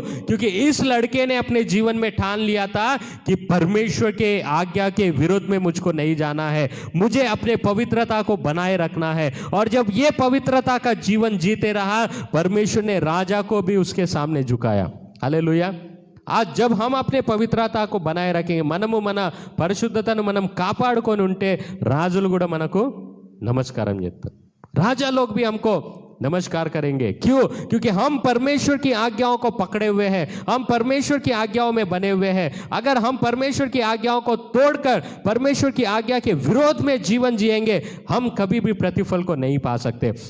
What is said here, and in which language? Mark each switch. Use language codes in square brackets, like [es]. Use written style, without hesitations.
[hi] क्योंकि इस लड़के ने अपने जीवन में ठान लिया था कि परमेश्वर के आज्ञा के विरोध में मुझको नहीं जाना है, मुझे अपने पवित्रता को बनाए रखना है। और जब ये पवित्रता का जीवन जीते रहा परमेश्वर ने राजा को भी उसके सामने झुकाया। हालेलुया। आज जब हम अपने पवित्रता को बनाए रखेंगे, [te] మనము మన పరిశుద్ధతను మనం కాపాడుకొని ఉంటే రాజులు కూడా మనకు नमस्कारम చేస్తారు। [hi] राजा लोग भी हमको नमस्कार करेंगे। क्यों? क्योंकि हम परमेश्वर की आज्ञाओं को पकड़े हुए हैं, हम परमेश्वर की आज्ञाओं में बने हुए हैं। अगर हम परमेश्वर की आज्ञाओं को तोड़कर परमेश्वर की आज्ञा के विरोध में जीवन जिएंगे हम कभी भी प्रतिफल को नहीं पा सकते।